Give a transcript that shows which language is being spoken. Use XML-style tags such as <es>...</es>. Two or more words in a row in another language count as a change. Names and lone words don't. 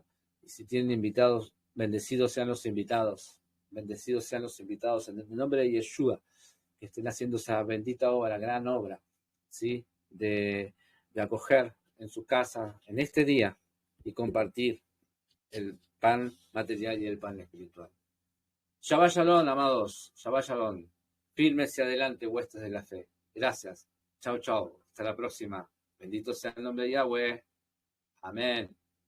<es>Y si tienen invitados, bendecidos sean los invitados. Bendecidos sean los invitados en el nombre de Yeshua, que estén haciendo esa bendita obra, gran obra, ¿sí? De acoger en su casa en este día y compartir el pan material y el pan espiritual.</es> <he>שבת שלום, amados. שבת שלום.</he> <es>Firmes y adelante, huestes de la fe. Gracias. Chao, chao. Hasta la próxima. Bendito sea el nombre de Yahweh. Amén.</es>